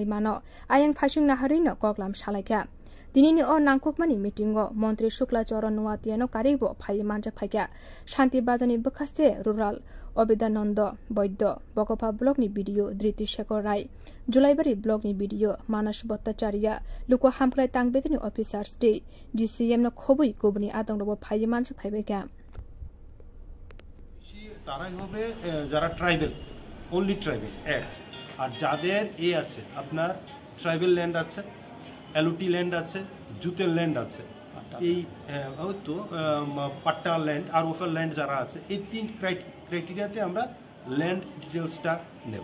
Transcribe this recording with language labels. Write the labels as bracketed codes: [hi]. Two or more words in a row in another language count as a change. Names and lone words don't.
[trk] मानो आयं फासिं नाहारैनो कगलाम सालायका दिनैनि अ नांकुकमानि मिटिंगो मंत्री शुक्ला चरण नुवातियानो कारेबो फाइ मानजा फाइका शान्ति बाजानि बखास्ते रुराल अबिदानन्द वैद्य बकफा ब्लकनि भिडियो धृति शेखर राय जुलाइबारी ब्लकनि भिडियो मानस भट्टाचार्य लुको हामख्लाय तांबेदनि [en] officers day [trk] डीसीएम न खबै गुबुनि आतंकबो फाइ मानजा फाइबायका [bn] তারা হবে যারা [en] tribal only tribal [bn] এক আর যাদের এ আছে আপনার [en] tribal land [bn] আছে [en] LOT land [bn] আছে জুতের ল্যান্ড আছে এই হয়তো পাট্টা ল্যান্ড আর ওফার ল্যান্ড যারা আছে এই তিন ক্রাইটেরিয়াতে আমরা [en] land details [bn] নেব